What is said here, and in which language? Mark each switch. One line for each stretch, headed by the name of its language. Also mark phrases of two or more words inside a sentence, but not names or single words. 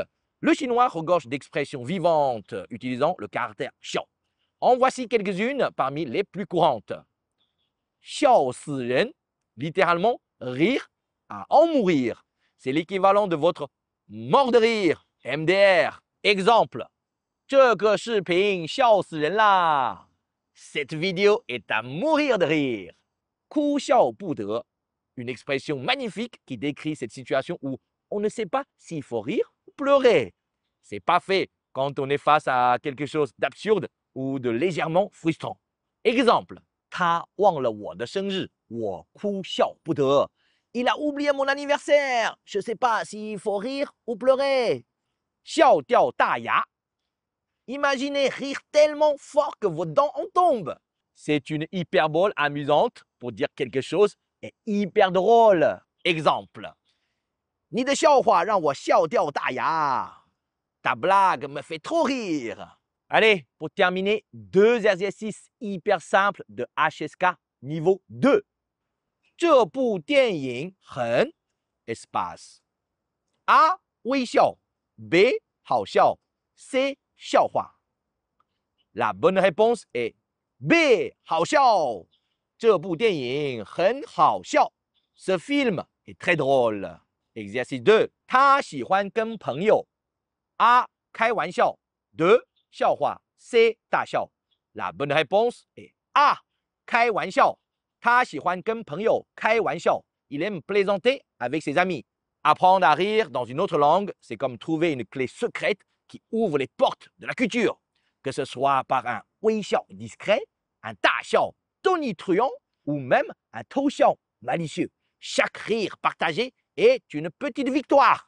French: Le chinois regorge d'expressions vivantes utilisant le caractère xiao. En voici quelques-unes parmi les plus courantes.
Chinese: 笑死人,
French: littéralement rire à en mourir. C'est l'équivalent de votre mort de rire, MDR. Exemple,
Chinese: 这个视频笑死人啦!
French: Cette vidéo est à mourir de rire.
Chinese: 哭笑不得,
French: une expression magnifique qui décrit cette situation où on ne sait pas s'il faut rire ou pleurer. C'est pas fait quand on est face à quelque chose d'absurde ou de légèrement frustrant. Exemple,
Chinese: 他忘了我的生日，我哭笑不得.
French: Il a oublié mon anniversaire. Je ne sais pas s'il faut rire ou pleurer.
Chinese: 笑掉大牙.
French: Imaginez rire tellement fort que vos dents en tombent. C'est une hyperbole amusante pour dire quelque chose est hyper drôle. Exemple,
Chinese: 你的笑话让我笑掉大牙.
French: Ta blague me fait trop rire. Allez, pour terminer, deux exercices hyper simples de HSK niveau 2.
Chinese: 这部电影很 espace. A. 微笑 B. 好笑 C. 笑话.
French: La bonne réponse est B. 好笑.
Chinese: 这部电影很好笑.
French: Ce film est très drôle. Exercice 2.
Chinese: 他喜欢跟朋友 A. 开玩笑 2. 笑话 C. 大笑.
French: La bonne réponse est A.
Chinese: 开玩笑. 他喜欢跟朋友开玩笑.
French: Il aime plaisanter avec ses amis. Apprendre à rire dans une autre langue, c'est comme trouver une clé secrète qui ouvre les portes de la culture. Que ce soit par un 微笑 discret, un 大笑 tonitruant ou même un 偷笑 malicieux. Chaque rire partagé est une petite victoire.